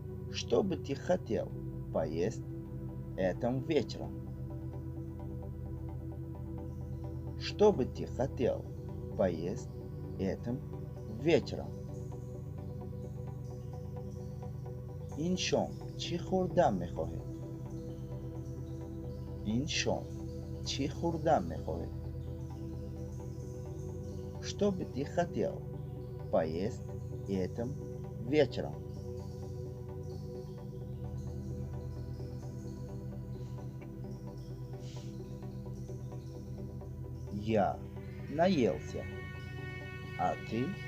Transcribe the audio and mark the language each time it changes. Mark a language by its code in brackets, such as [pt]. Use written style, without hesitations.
[ru] Что бы ты хотел поесть этим вечером? Что бы ты хотел поесть этим вечером? [fa] این شام چی خوردن میخواهید؟ این شام چی خوردن میخواهید؟ [ru] Что бы ты хотел поесть этим вечером? Я наелся. А ты?